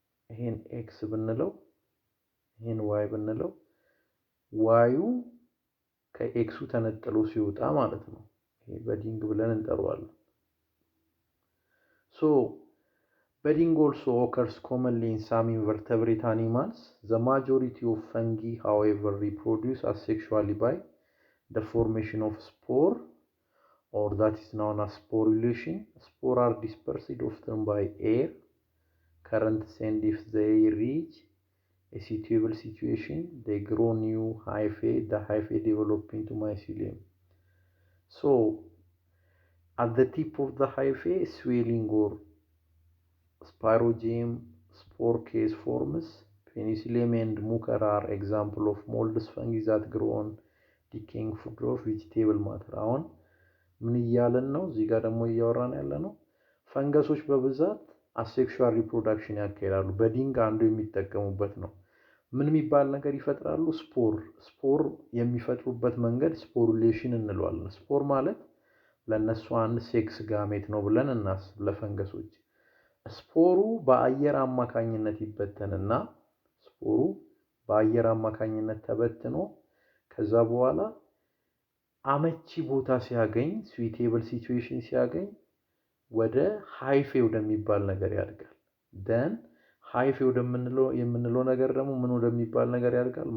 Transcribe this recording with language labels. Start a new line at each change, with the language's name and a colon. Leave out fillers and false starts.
Amharic: ይሄን ኤክስ ብንለው ይሄን ዋይ ብንለው ዋዩ ከኤክሱ ተነጥሎ ሲወጣ ማለት ነው። ይሄ በዲንግ ብለን እንጠራዋለን። ሶ በዲንግ
English: also occurs commonly in some invertebrate animals. The majority of fungi, however, reproduce asexually by the formation of spore, or that is known as sporulation. Spores are dispersed often by air currents, and if they reach a suitable situation, they grow new hyphae. The hyphae develop into mycelium. So, at the tip of the hyphae, swelling or spirogem spore case forms. Penicillium and mucor are example of moldus fungi that grow on decaying food or vegetable matter.
Amharic: አሁን ምን እያለን ነው? እዚህ ጋር ደግሞ እያወራን ያለ ነው ፈንገሶች በብዛት አሴክሹዋል ሪፕሮዳክሽን ያካሂዳሉ። በዲንግ አንዱ የሚጠቀሙበት ነው። ምን የሚባል ነገር ይፈጥራሉ? ስፖር የሚፈጥሩበት መንገድ ስፖሩሌሽን እንለዋለን። ስፖር ማለት ለነሱ አንድ ሴክስ ጋሜት ነው ብለን እናስብ። ለፈንገሶች ስፖሩ በአየር አማካኝነት ይበተንና ስፖሩ በአየር አማካኝነት ተበትኖ ከዛ በኋላ አመቺ ቦታ ሲያገኝ ስዊቴብል ሲቹዌሽን ሲያገኝ ወደ ሃይፌ ወደሚባል ነገር ያድጋል። ደን ሃይፌ የምንለው ነገር ደግሞ ምን ወደሚባል ነገር ያድጋል?